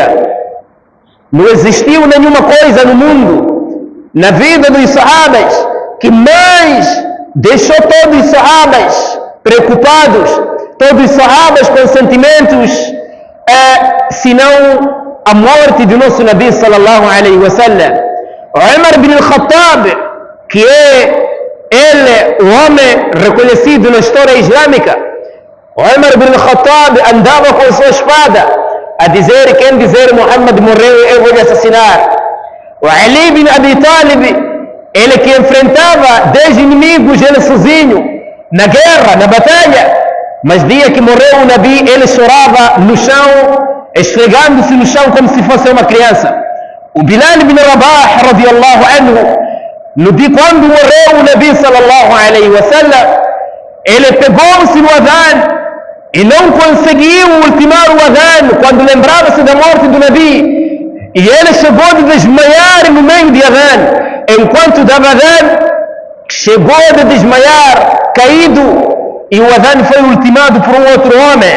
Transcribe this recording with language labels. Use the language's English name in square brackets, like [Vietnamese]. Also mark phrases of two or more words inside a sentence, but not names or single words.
[Portuguese] Não existiu nenhuma coisa no mundo, na vida dos sahabas, que mais deixou todos os sahabas preocupados, todos os sahabas com sentimentos, senão a morte do nosso Nabi [Arabic] صلى الله عليه وسلم. [Portuguese] Umar bin al-Khattab, que é ele o homem reconhecido na história islâmica, Umar bin al-Khattab andava com sua espada a dizer: quem dizer Muhammad morreu, eu vou lhe assassinar. O Ali bin Abi Talib, ele que enfrentava 10 inimigos ele sozinho na guerra, na batalha, mas dia que morreu o Nabi, ele chorava no chão, esfregando-se no chão como se fosse uma criança. O Bilal bin Rabah [Arabic] رضي الله عنه, [Portuguese] no dia quando morreu o Nabi [Arabic] صلى الله عليه وسلم, [Portuguese] ele pegou-se no adhan e não conseguiu ultimar o adhan quando lembrava-se da morte do Nabi. E ele chegou a desmaiar no meio de adhan. Enquanto dava adhan, chegou a desmaiar, caído, e o adhan foi ultimado por um outro homem.